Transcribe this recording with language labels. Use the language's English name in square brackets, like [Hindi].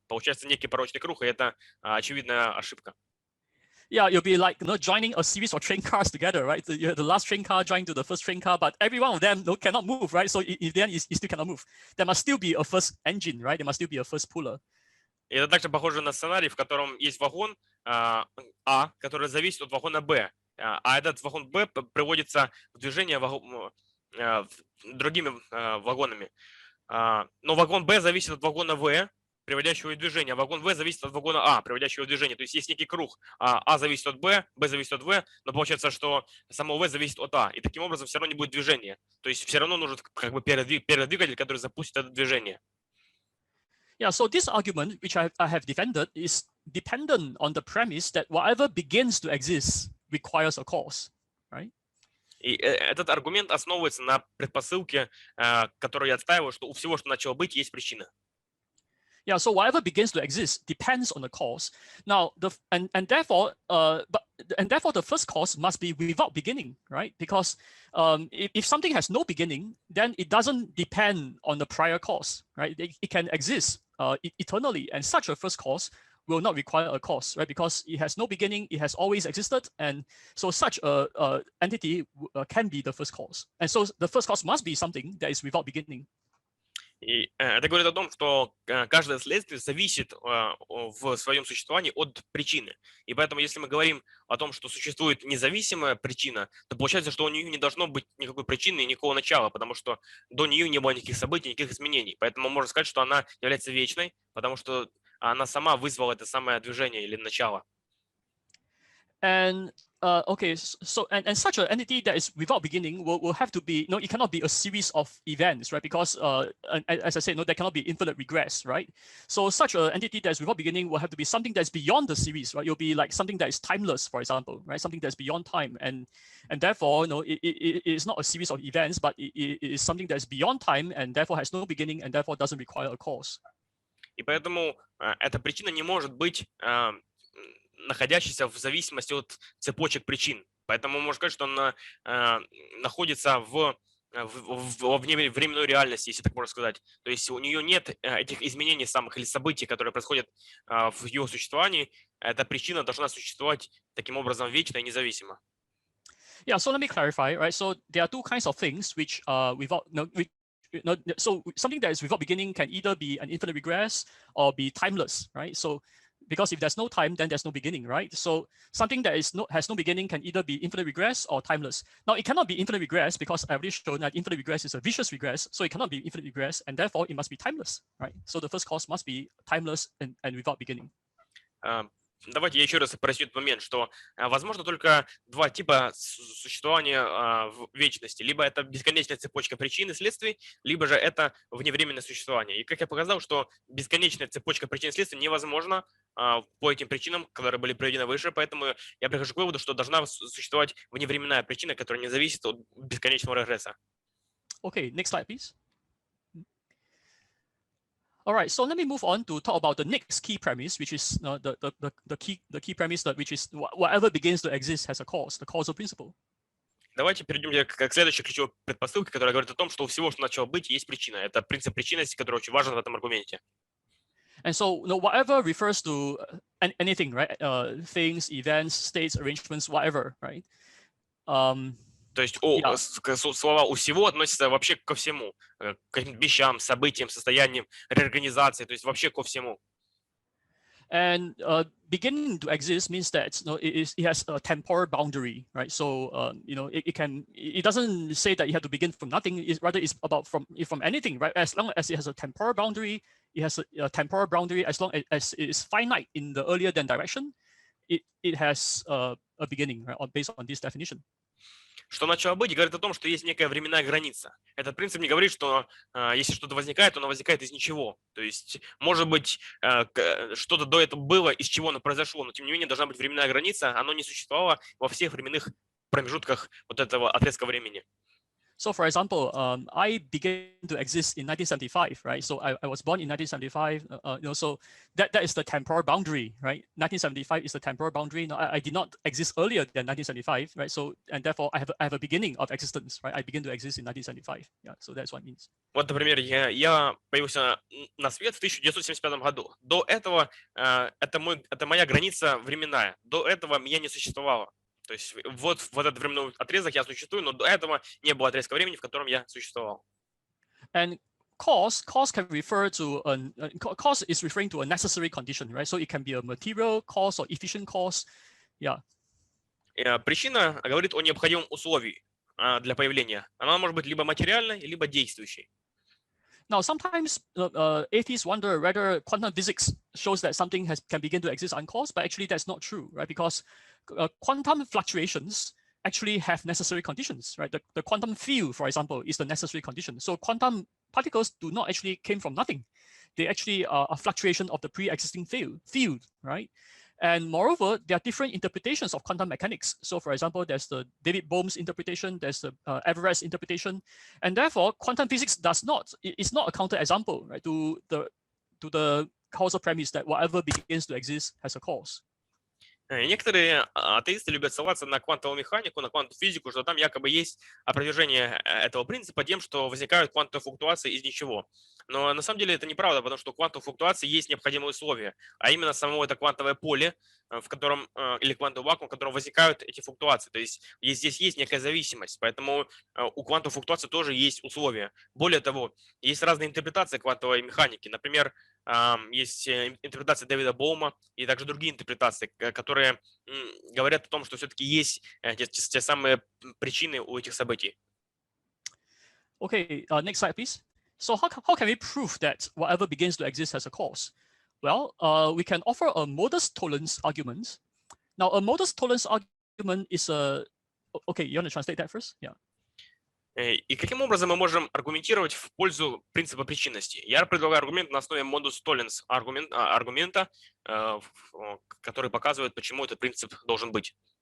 [Russian] Получается некий порочный круг, и это очевидная ошибка. [English] Yeah, you'll be like joining a series of train cars together, right? You have the last train car joined to the first train car, but every one of them cannot move, right? So in the end, you still cannot move. There must still be a first engine, right? There must still be a first puller. [Russian] И это также похоже на сценарий, в котором есть вагон А, который зависит от вагона Б, а этот вагон Б приводится в движение другими вагонами. Но вагон Б зависит от вагона В, приводящего в движение. Вагон В зависит от вагона А, приводящего в движение. То есть есть некий круг. А зависит от Б зависит от В, но получается, что само В зависит от А. И таким образом все равно не будет движения. То есть все равно нужен как бы передвигатель, который запустит это движение. [English] Yeah, so this argument, which I have defended, is dependent on the premise that whatever begins to exist requires a cause, right? [Russian] И этот аргумент основывается на предпосылке, которую я отстаиваю, что у всего, что начало быть, есть причина. [English] Yeah, so whatever begins to exist depends on the cause. Now, therefore the first cause must be without beginning, right? Because if something has no beginning, then it doesn't depend on the prior cause, right? It can exist eternally, and such a first cause will not require a cause, right? Because it has no beginning, it has always existed, and so such a entity can be the first cause. And so the first cause must be something that is without beginning. [Russian] И это говорит о том, что каждое следствие зависит в своем существовании от причины. И поэтому, если мы говорим о том, что существует независимая причина, то получается, что у нее не должно быть никакой причины и никакого начала, потому что до нее не было никаких событий, никаких изменений. Поэтому можно сказать, что она является вечной, потому что она сама вызвала это самое движение или начало. [English] And okay, so and such an entity that is without beginning will have to be, it cannot be a series of events, right? Because as I said, there cannot be infinite regress, right? So such an entity that is without beginning will have to be something that's beyond the series, right? It'll be like something that is timeless, for example, right? Something that's beyond time, and therefore, it is not a series of events, but it is something that is beyond time, and therefore has no beginning, and therefore doesn't require a cause. [Russian] И поэтому эта причина не может быть находящийся в зависимости от цепочек причин. Поэтому можно сказать, что она находится во временной реальности, если так можно сказать. То есть у нее нет этих изменений самых или событий, которые происходят в ее существовании. Эта причина должна существовать таким образом вечно и независимо. [English] Yeah, so let me clarify, right? So there are two kinds of things which without so something that is without beginning can either be an infinite regress or be timeless, right? So because if there's no time, then there's no beginning, right? So something that has no beginning can either be infinite regress or timeless. Now it cannot be infinite regress because I've already shown that infinite regress is a vicious regress, so it cannot be infinite regress, and therefore it must be timeless, right? So the first cause must be timeless and without beginning. [Russian] Давайте я еще раз проясню этот момент, что возможно только два типа существования в вечности. Либо это бесконечная цепочка причин и следствий, либо же это вневременное существование. И как я показал, что бесконечная цепочка причин и следствий невозможна по этим причинам, которые были приведены выше, поэтому я прихожу к выводу, что должна существовать вневременная причина, которая не зависит от бесконечного регресса. [English] Okay, next slide, please. All right, so let me move on to talk about the next key premise, which is the key premise which is whatever begins to exist has a cause, the causal principle. [Russian] Давайте перейдем к следующей ключевой предпосылке, которая говорит о том, что у всего, что начало быть, есть причина. Это принцип причинности, который очень важен в этом аргументе. [English] And so, whatever refers to anything, right? Things, events, states, arrangements, whatever, right? [Russian] То есть слова «у всего» относятся вообще ко всему, к каким-то вещам, событиям, состояниям, реорганизации, то есть вообще ко всему. [English] And beginning to exist means that it has a temporal boundary, right? So it doesn't say that you have to begin from nothing. Rather, it's about from anything, right? As long as it has a temporal boundary, it has a temporal boundary. As long as it is finite in the earlier than direction, it has a beginning, right? Based on this definition. [Russian] Что начало быть, говорит о том, что есть некая временная граница. Этот принцип не говорит, что если что-то возникает, то оно возникает из ничего. То есть, может быть, что-то до этого было, из чего оно произошло, но тем не менее должна быть временная граница, оно не существовало во всех временных промежутках вот этого отрезка времени. [English] So, for example, I began to exist in 1975, right? So I was born in 1975. So that is the temporal boundary, right? 1975 is the temporal boundary. No, I did not exist earlier than 1975, right? So and therefore I have a beginning of existence, right? I began to exist in 1975. Yeah. So that's what it means. [Russian] Вот, например, я появился на свет в 1975 году. До этого это моя граница временная. До этого меня не существовало. То есть вот в этот временной отрезок я существую, но до этого не было отрезка времени, в котором я существовал. [English] And cause can refer to cause is referring to a necessary condition, right? So it can be a material cause or efficient cause. Yeah. [Russian] Причина говорит о необходимом условии для появления. Она может быть либо материальной, либо действующей. [English] Now, sometimes atheists wonder whether quantum physics shows that something can begin to exist uncaused, but actually that's not true, right? Because quantum fluctuations actually have necessary conditions, right? The quantum field, for example, is the necessary condition. So quantum particles do not actually came from nothing. They actually are a fluctuation of the pre-existing field, right? And moreover, there are different interpretations of quantum mechanics. So for example, there's the David Bohm's interpretation, there's the Everett's interpretation, and therefore quantum physics is not a counterexample, right, to the causal premise that whatever begins to exist has a cause. [Russian] Некоторые атеисты любят ссылаться на квантовую механику, на квантовую физику, что там якобы есть опровержение этого принципа тем, что возникают квантовые флуктуации из ничего. Но на самом деле это неправда, потому что у квантовых флуктуаций есть необходимые условия, а именно само это квантовое поле, в котором, или квантовый вакуум, в котором возникают эти флуктуации. То есть здесь есть некая зависимость, поэтому у квантовых флуктуаций тоже есть условия. Более того, есть разные интерпретации квантовой механики. Например, есть интерпретация Дэвида Боума и также другие интерпретации, которые говорят о том, что все-таки есть те самые причины у этих событий. [English] Okay, next slide, please. So how can we prove that whatever begins to exist has a cause? Well, we can offer a modus tollens argument. Now, a modus tollens argument is a... Okay, you want to translate that first? Yeah. [Russian] И каким образом мы можем аргументировать в пользу принципа причинности? Я предлагаю аргумент на основе modus tollens аргумента, который показывает, почему этот принцип должен быть.